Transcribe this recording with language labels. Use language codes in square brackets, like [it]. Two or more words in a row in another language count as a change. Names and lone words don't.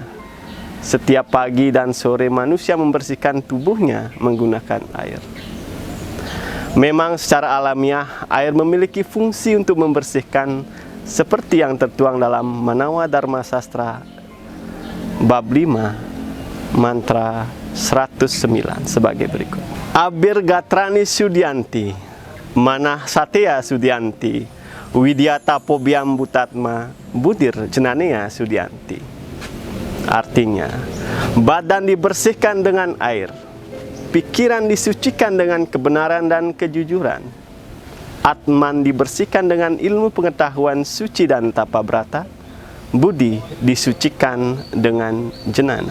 [id] Setiap pagi dan sore manusia membersihkan tubuhnya menggunakan air. Memang secara alamiah air memiliki fungsi untuk membersihkan seperti yang tertuang dalam Manawa Dharma Sastra bab 5 mantra 109 sebagai berikut. [sa] Abir Gatrani Sudyanti, Manah Satya Sudyanti, Widya Tapobiam Butatma, Budir Jenanea Sudyanti. [id] Artinya, badan dibersihkan dengan air, pikiran disucikan dengan kebenaran dan kejujuran, Atman dibersihkan dengan ilmu pengetahuan suci dan tapa brata, budi disucikan dengan jenana.